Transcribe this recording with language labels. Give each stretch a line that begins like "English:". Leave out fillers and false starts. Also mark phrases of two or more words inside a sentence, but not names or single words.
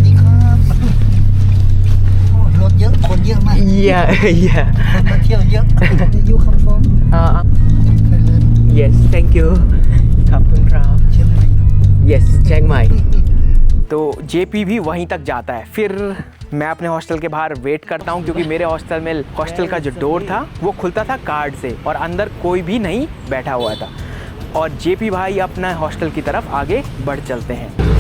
Thai: รถเยอะคนเยอะมาก
English: Yeah yeah
Thai: คนมาเที่ยวเยอะ
English: You come from Thailand Yes thank you
Thai: ขอบคุณครับ เชียงใหม่
Hindi: Yes เชียงใหม่ तो जेपी भी वहीं तक जाता है। फिर मैं अपने हॉस्टल के बाहर वेट करता हूँ क्योंकि मेरे हॉस्टल का जो डोर था वो खुलता था कार्ड से और अंदर कोई भी नहीं बैठा हुआ था। और जेपी भाई अपना हॉस्टल की तरफ आगे बढ़ चलते हैं।